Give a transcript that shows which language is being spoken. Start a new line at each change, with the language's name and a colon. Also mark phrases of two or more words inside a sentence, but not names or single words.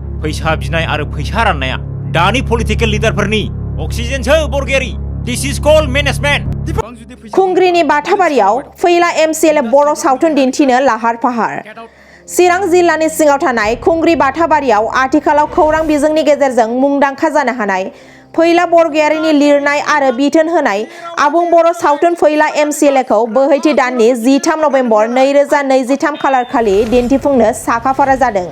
Bodo: फैसा बिनाय आरो फैसा राननाया दानि
English: political leaderफोरनि
Bodo: अक्सिजेनसो बरगयारि
English: this is called management
Bodo: खुंग्रिनि बाथाबारियाव फैला एमसिएलए बर' सावथुन दिन्थिनो लाहार फाहार चिरां जिल्लानि सिङाव थानाय खुंग्रि बाथाबारियाव आथिखालाव खौरां बिजोंनि गेजेरजों मुंदांखा जानो हानाय फैला बरगयारिनि लिरनाय आरो बिथोन होनाय आबुं बर' सावथुन फैला एमसिएलएखौ बोहैथि दाननि 13 नभेम्बर 2023 खालारखालि दिन्थिफुंनो साखाफारा जादों।